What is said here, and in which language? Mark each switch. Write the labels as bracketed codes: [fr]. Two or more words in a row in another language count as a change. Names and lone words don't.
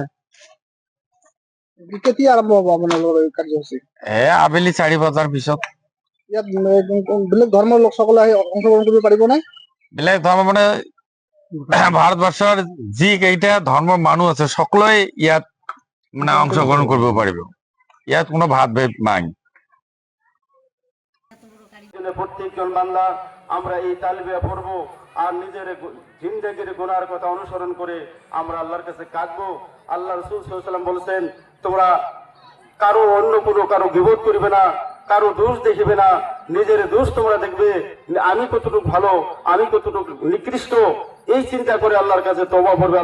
[as] কেতিয়া আৰম্ভ হ'ব আপোনালোকৰ এই কাৰ্যসূচী? আবেলি 4 বজাৰ পিছত। ইয়াত বেলেগ ধৰ্মৰ লোকসকলে আহি অংশগ্ৰহণ কৰিব পাৰিবনে? বেলেগ ধৰ্ম মানে ভাৰতবৰ্ষৰ যি কেইটা ধৰ্মৰ মানুহ আছে সকলোৱে ইয়াত মানে অংশগ্রহণ [bn] করতে পারবে। [as] ইয়াত কোনো ভাতভেদ নাই। [bn] প্রত্যেকজন বান্দা আমরা এই তালবিয়া পড়বো আর নিজের জিন্দেগির গুনার কথা অনুসরণ করে আমরা আল্লাহর কাছে কাঁদবো। আল্লাহ রাসূল [ar] صلى الله عليه وسلم [bn] বলেছেন, তোমরা কারো অন্য কোনো কারো গীবত করবে না, কারো দোষ দেখবে না, নিজের দোষ তোমরা দেখবে, আমি কতটুকু ভালো, আমি কতটুকু নিকৃষ্ট, এই চিন্তা করে আল্লাহর কাছে তওবা করবে।